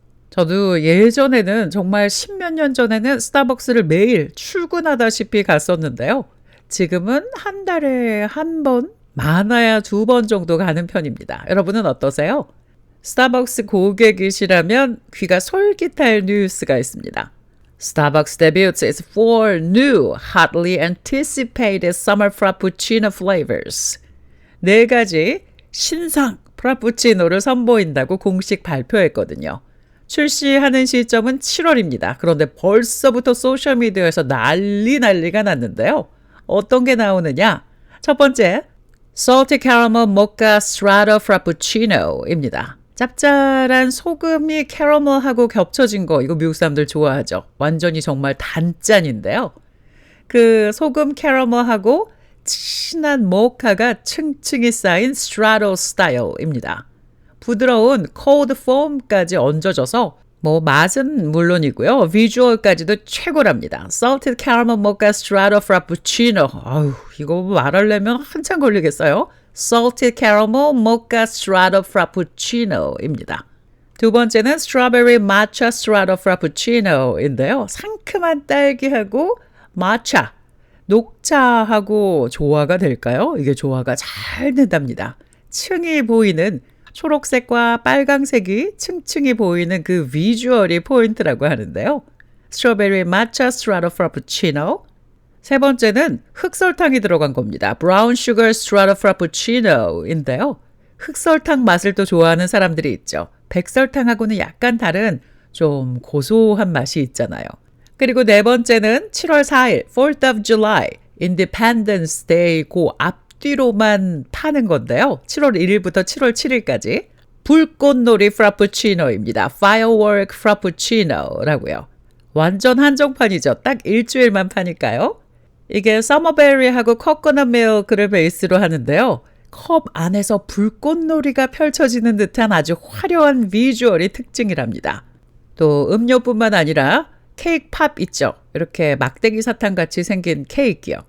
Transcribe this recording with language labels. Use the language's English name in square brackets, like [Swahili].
[Korean] 저도 예전에는 정말 10몇 년 전에는 스타벅스를 매일 출근하다시피 갔었는데요. 지금은 한 달에 한 번, 많아야 2번 정도 가는 편입니다. 여러분은 어떠세요? 스타벅스 고객이시라면 귀가 솔깃할 뉴스가 있습니다. [English] Starbucks debuts its 4 new hotly anticipated summer frappuccino flavors. [Korean] 4가지 신상 프라푸치노를 선보인다고 공식 발표했거든요. 출시하는 시점은 7월입니다. 그런데 벌써부터 소셜미디어에서 난리가 났는데요. 어떤 게 나오느냐? 첫 번째, Salty Caramel Mocha Strata Frappuccino입니다. 짭짤한 소금이 캐러멜하고 겹쳐진 거, 이거 미국 사람들 좋아하죠. 완전히 정말 단짠인데요. 그 소금 캐러멜하고 진한 모카가 층층이 쌓인 스트라토 스타일입니다. 부드러운 cold foam까지 얹어져서 뭐 맛은 물론이고요. 비주얼까지도 최고랍니다. Salted Caramel Mocha Strato Frappuccino. 아유, 이거 말하려면 한참 걸리겠어요. Salted Caramel Mocha Strato Frappuccino입니다. 두 번째는 Strawberry Matcha Strato Frappuccino인데요. 상큼한 딸기하고 마차, 녹차하고 조화가 될까요? 이게 조화가 잘 된답니다. 층이 보이는 초록색과 빨강색이 층층이 보이는 그 비주얼이 포인트라고 하는데요. 스트로베리 마차 스트라토 프라푸치노. 세 번째는 흑설탕이 들어간 겁니다. 브라운 슈거 스트라토 프라푸치노인데요. 흑설탕 맛을 또 좋아하는 사람들이 있죠. 백설탕하고는 약간 다른 좀 고소한 맛이 있잖아요. 그리고 네 번째는 7월 4일 4th of July Independence Day 그 앞뒤로만 파는 건데요. 7월 1일부터 7월 7일까지 불꽃놀이 프라푸치노입니다. Firework Frappuccino라고요. 완전 한정판이죠. 딱 일주일만 파니까요. 이게 서머베리하고 코코넛 밀크를 베이스로 하는데요. 컵 안에서 불꽃놀이가 펼쳐지는 듯한 아주 화려한 비주얼이 특징이랍니다. 또 음료뿐만 아니라 케이크 팝 있죠. 이렇게 막대기 사탕 같이 생긴 케이크요.